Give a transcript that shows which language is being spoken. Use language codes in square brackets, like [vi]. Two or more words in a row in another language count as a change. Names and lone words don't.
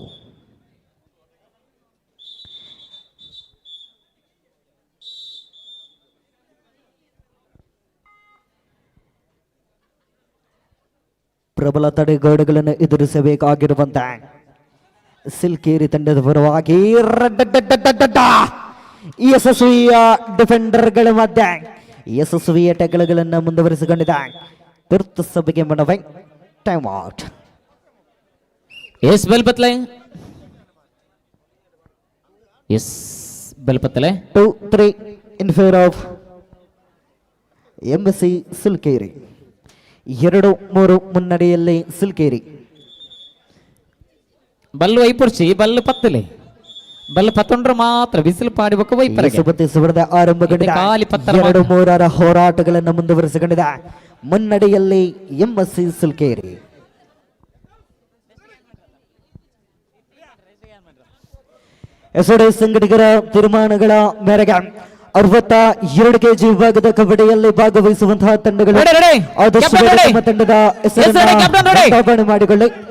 [kn] ಪ್ರಬಲ ತಡೆಗೋಡೆಗಳನ್ನು ಎದುರಿಸಬೇಕಾಗಿರುವಂತೆ ಸಿಲ್ಕೇರಿ ತಂಡದ ಪರವಾಗಿ ಯಶಸ್ವಿಯ ಡಿಫೆಂಡರ್ಗಳ ಮಧ್ಯೆ ಯಶಸ್ವಿಯ ಟೆಕ್ಗಳನ್ನು ಮುಂದುವರಿಸಿಕೊಂಡಿದೆ. ತುರ್ತು ಸಭೆಗೆ ಮನವಿ. [en] time out. [tcy] ಎಸ್ ಬಲ್ಪತ್ಲೆ ಎಸ್ ಬಲ್ಪತ್ಲೆ [en] 2-3 in favour of MSC Sulkeri. [kn] 2-3 ಮುನ್ನಡೆಯಲ್ಲಿ ಸುಲ್ಕೇರಿ. [tcy] ಬಲ್ಲು ಐಪುರ್ಚಿ ಬಲ್ಲು ಪತ್ತಲೆ ಬಲ್ಲು ಪತ್ತೊಂಡ್ರೆ ಮಾತ್ರ ಬಿಸಿಲು ಪಾಡಿಬೇಕು [kn] ವೈಪರಗೆ ಸ್ಪರ್ಧೆ ಆರಂಭಗೊಂಡಿದೆ. 2-3 ಹೋರಾಟಗಳನ್ನು ಮುಂದುವರಿಸಿಕೊಂಡಿದೆ. ಮುನ್ನಡೆಯಲ್ಲಿ ಎಂಎಸ್ಸಿ ಸುಲ್ಕೇರಿ. ಎಸ್ಒಡಿ ಸಂಘಟಕರ ತೀರ್ಮಾನಗಳ ಮೇರೆಗೆ 62 ಕೆಜಿ ವಿಭಾಗದ ಕಬಡ್ಡಿಯಲ್ಲಿ ಭಾಗವಹಿಸುವಂತಹ ತಂಡಗಳು ಆದಷ್ಟು ಬೇಗ ತಮ್ಮ ತಂಡದ ಹೆಸರನ್ನು ಮಾಡಿಕೊಳ್ಳಿ.